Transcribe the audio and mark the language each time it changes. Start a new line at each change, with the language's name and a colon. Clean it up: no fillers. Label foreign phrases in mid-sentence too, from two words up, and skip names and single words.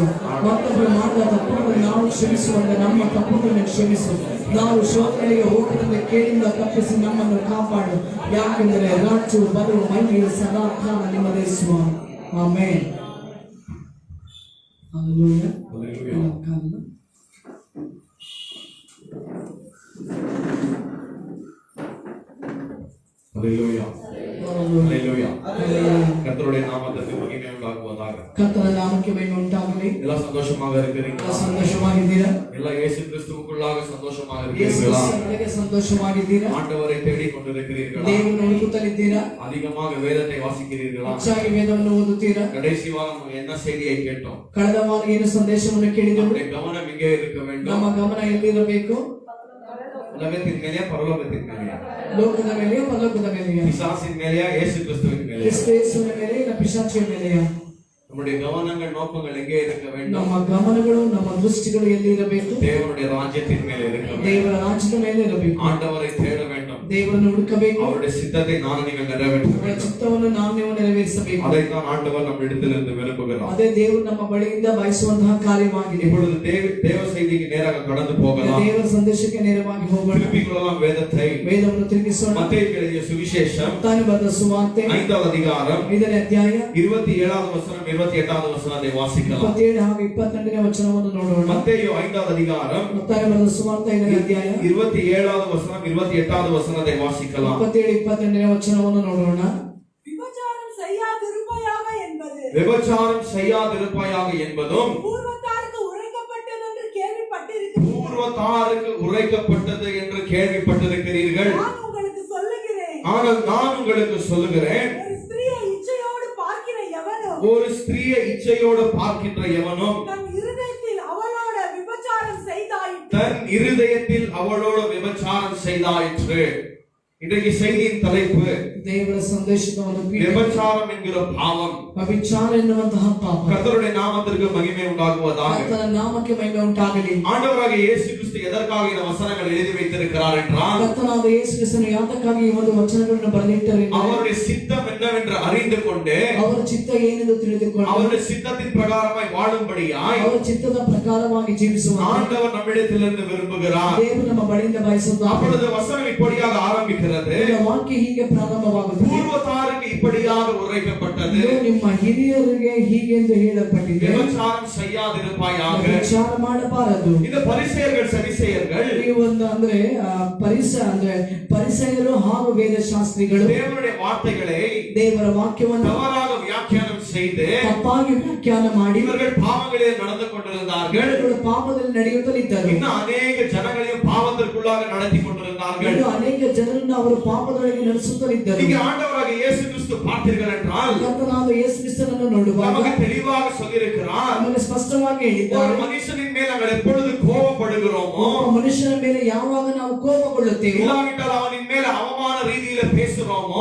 Kannada: ಮತ್ತೊಬ್ಬರು ಮಾಡಿದ ತಪ್ಪುಗಳನ್ನು ನಾವು ಕ್ಷಮಿಸುವಂತೆ ನಮ್ಮ ತಪ್ಪುಗಳನ್ನು ಕ್ಷಮಿಸು. ನಾವು ಶೋಧನೆಗೆ ಹೋಗದಂತೆ ಕೇಳಿಂದ ತಪ್ಪಿಸಿ ನಮ್ಮನ್ನು ಕಾಪಾಡು. ಯಾಕೆಂದರೆ ರಾಜ್ಯವು ಬರುವ ಮಹಿಮೆಯು ಸದಾ ಕಾಲ ನಿಮ್ಮದೇ ಸ್ವಾಮಿ. ಆಮೆನ್. ಹಲ್ಲೆಲೂಯಾ.
Tamil: ஹல்லேலூயா ஹல்லேலூயா கர்த்தருடைய நாமத்துக்கு மகிமை உண்டாகுவதாக. கர்த்தருடைய நாமத்துக்கு மகிமை உண்டாகவே. எல்லாம் சந்தோஷமாக இருக்கிறீங்களா?
Kannada: சந்தோஷமாகிದ್ದೀರಾ?
Tamil: எல்லாம் இயேசு கிறிஸ்துவுக்குள்ளாக சந்தோஷமாக இருக்கிறீர்களா?
Kannada: ಯೇಸುವಿನೊಳಗೆ ಸಂತೋಷವಾಗಿದ್ದೀರಾ?
Tamil: ஆண்டவரை தேடிக் கொண்டிருக்கிறீர்களா?
Kannada: தேவனை ಹುಡುಕುತ್ತಲಿದ್ದೀರಾ?
Tamil: அதிகமாக வேதத்தை வாசிக்கிறீர்களா?
Kannada: ಹೆಚ್ಚಾಗಿ ವೇದವನ್ನು ಓದುತ್ತೀರಾ?
Tamil: கடைசி வாரம் என்ன செய்தியை கேட்டோம்?
Kannada: ಕಳೆದ ವಾರ ಏನು ಸಂದೇಶವನ್ನು ಕೇಳಿದೆವು?
Tamil: நம்முடைய கவனம் எங்கே இருக்க வேண்டும்?
Kannada: ನಮ್ಮ ಗಮನ ಎಲ್ಲಿರಬೇಕು?
Tamil: உலகத்தின் மேலேயா பரலோகத்தின் மேலேயா?
Kannada: ಲೋಕದ ಮೇಲೆಯೋ ಪರಲೋಕದ ಮೇಲೆಯೋ?
Tamil: பிசாசின் மேலேயா இயேசு கிறிஸ்துவின் மேலேயா?
Kannada: ಕ್ರಿಸ್ತ ಯೇಸುವಿನ ಮೇಲೆ ಇಲ್ಲ ಪಿಶಾಚಿಯ ಮೇಲೆಯೋ?
Tamil: நம்முடைய கவனங்கள் நோக்கங்கள் எங்கே இருக்க வேண்டும்?
Kannada: ನಮ್ಮ ಗಮನಗಳು ನಮ್ಮ ದೃಷ್ಟಿಗಳು ಎಲ್ಲಿ ಇರಬೇಕು?
Tamil: தேவனுடைய ராஜ்யத்தின் மேலே இருக்க வேண்டும்.
Kannada: ದೇವರ ರಾಜ್ಯದ ಮೇಲೆ ಇರಬೇಕು.
Tamil: ஆண்டவரை தேட வேண்டும்.
Kannada: ದೇವರನ್ನು ಹುಡುಕಬೇಕು.
Tamil: அவருடைய சித்தத்தை நான் நீங்கள் நிறைவேற்ற
Kannada: ಅವರ
Tamil: வேண்டும்.
Kannada: ಚಿತ್ತವನ್ನು ನಾವು ನೀವು ನೆರವೇರಿಸಬೇಕು.
Tamil: அதைத்தான் ஆண்டவர் நம்ம இடத்திலிருந்து விரும்புகிறார்.
Kannada: ಅದೇ ದೇವರು ನಮ್ಮ ಬಳಿಯಿಂದ ಬಯಸುವಂತಹ ಕಾರ್ಯವಾಗಿದೆ.
Tamil: இப்பொழுது தேவ செய்திக்கு நேராக கடந்து போகலாம்.
Kannada: ದೇವರ ಸಂದೇಶಕ್ಕೆ ನೇರವಾಗಿ ಹೋಗೋಣ.
Tamil: திருப்பிக் கொள்ளலாம் வேதத்தை.
Kannada: ವೇದವನ್ನು ತಿರುಗಿಸೋಣ.
Tamil: மத்தேயு எழுதிய சுவிசேஷம்
Kannada: ತಾನು ಬರೆದ ಸುವಾರ್ತೆ
Tamil: 5வது அதிகாரம்
Kannada: 5ನೇ ಅಧ್ಯಾಯ
Tamil: 27வது வசனம் 28வது வசனத்தை வாசிக்கலாம்.
Kannada: 27 ಹಾಗೂ 22ನೇ ವಚನವನ್ನು ನೋಡೋಣ.
Tamil: மத்தேயு 5வது அதிகாரம்
Kannada: ಮತ್ತಾಯ ಬರೆದ ಸುವಾರ್ತೆ 5ನೇ ಅಧ್ಯಾಯ
Tamil: 27வது வசனம் 28வது வசனத்தை வாசிக்கலாம்.
Kannada: 27 22ನೇ ವಚನವನ್ನು ನೋಡೋಣ.
Tamil: விபச்சாரம் செய்யாதிருப்பாயாக என்பது விபச்சாரம் செய்யாதிருப்பாயாக என்பதும் பூர்வத்தாருக்கு உரைக்கப்பட்டது என்று கேள்விப்பட்டிருக்கிறீர்கள். பூர்வத்தாருக்கு உரைக்கப்பட்டது என்று கேள்விப்பட்டிருக்கிறீர்கள். நான் உங்களுக்கு சொல்லுகிறேன். ஆனால் நான் உங்களுக்கு சொல்லுகிறேன், ஒரு ஸ்திரீயை இச்சையோடு பார்க்கிற எவனும் ஒரு ஸ்திரீயை இச்சையோடு பார்க்கின்ற எவனும் தன் இருதயத்தில் அவளோட விபச்சாரம் செய்தாயிற்று. தன் இருதயத்தில் அவளோடு விபச்சாரம் செய்தாயிற்று. இன்றைக்கு செய்தியின் தலைப்பு
Kannada: ದೇವರ ಸಂದೇಶವನ್ನು
Tamil: விபச்சாரம் என்கிற பாவம்.
Kannada: ವ್ಯಭಿಚಾರ ಎನ್ನುವಂತಹ ಪಾಪ
Tamil: கர்த்தருடைய நாமத்திற்கு மகிமை உண்டாகுவதாக.
Kannada: ಕರ್ತನ ನಾಮಕ್ಕೆ ಮಹಿಮೆ ಉಂಟಾಗಲಿ.
Tamil: ஆண்டவராகிய இயேசு கிறிஸ்து எதற்காக இந்த வசனங்கள் எழுதி வைத்திருக்கிறார் என்றால்,
Kannada: ಕರ್ತನಾದ ಯೇಸು ಕ್ರಿಸ್ತನು ಯಾತಕ್ಕಾಗಿ ಈ ಒಂದು ವಚನಗಳನ್ನು ಬರೆದಿಟ್ಟರು ಎಂದರೆ,
Tamil: அவருடைய சித்தம் என்னவென்று அறிந்து கொண்டு
Kannada: ಅವರ ಚಿತ್ತ ಏನೆಂದು ತಿಳಿದುಕೊಂಡು
Tamil: அவருடைய சித்தத்தின் பிரகாரமாய் வாழும்படியாய்
Kannada: ಅವರ ಚಿತ್ತದ ಪ್ರಕಾರವಾಗಿ ಜೀವಿಸುವ
Tamil: ஆண்டவர் நம்மிடத்திலிருந்து விரும்புகிறார்.
Kannada: ದೇವರು ನಮ್ಮ ಬಳಿಯಿಂದ ಬಯಸುತ್ತಾರೆ.
Tamil: அப்பொழுது வசனம் இப்படியாக ஆரம்பிக்கிறது.
Kannada: ವಾಕ್ಯ ಹೀಗೆ ಪ್ರಾರಂಭವಾಗುತ್ತದೆ.
Tamil: பூர்வத்தாருக்கு இப்படியாக உரைக்கப்பட்டது,
Kannada: ಇದು ನಿಮ್ಮ ಹಿರಿಯರಿಗೆ ಹೀಗೆಂದು ಹೇಳಲ್ಪಟ್ಟಿದೆ,
Tamil: விபச்சாரம் செய்யாதிருப்பாயாக.
Kannada: ವಿಚಾರ ಮಾಡಬಾರದು.
Tamil: இந்த பரிசேயர்கள் சரிசேயர்கள்
Kannada: ಈ ಒಂದು ಅಂದ್ರೆ ಪರಿಸಯರು ಹಾಗೂ ವೇದಶಾಸ್ತ್ರಿಗಳು
Tamil: தேவனுடைய வார்த்தைகளை
Kannada: ದೇವರ ವಾಕ್ಯವನ್ನು
Tamil: தவறாக வியாக்கியானம் செய்து
Kannada: ತಪ್ಪಾಗಿ ವ್ಯಾಖ್ಯಾನ ಮಾಡಿ
Tamil: இவர்கள் பாவங்களில் நடந்து கொண்டிருந்தார்கள்.
Kannada: ಇವರು ಪಾಪದಲ್ಲಿ ನಡೆಯುತ್ತಲಿದ್ದರು.
Tamil: இன்னும் அநேக ஜனங்களையும் பாவத்திற்குள்ளாக நடத்தி கொண்டிருந்தார்கள்.
Kannada: ಇನ್ನು ಅನೇಕ ಜನರನ್ನು ಅವರು ಪಾಪದೊಳಗೆ ನಡೆಸುತ್ತಲಿದ್ದರು.
Tamil: இங்கே ஆண்டவராக இயேசு கிறிஸ்து பார்த்தீர்கள் என்றால்,
Kannada: ಕರ್ತನಾದ ಯೇಸು ಕ್ರಿಸ್ತನನ್ನು ನೋಡುವಾಗ
Tamil: நமக்கு தெளிவாக சொல்லியிருக்கிறார்,
Kannada: ನಮಗೆ ಸ್ಪಷ್ಟವಾಗಿ
Tamil: ஒரு
Kannada: ಹೇಳಿದ್ದಾರೆ,
Tamil: மனுஷனின் மேல் நாங்கள் எப்பொழுது கோபப்படுகிறோமோ,
Kannada: ಒಬ್ಬ ಮನುಷ್ಯನ ಮೇಲೆ ಯಾವಾಗ ನಾವು ಕೋಪಗೊಳ್ಳುತ್ತೇವೋ,
Tamil: இல்லாவிட்டால் அவனின் மேல் அவமான ரீதியில பேசுறோமோ,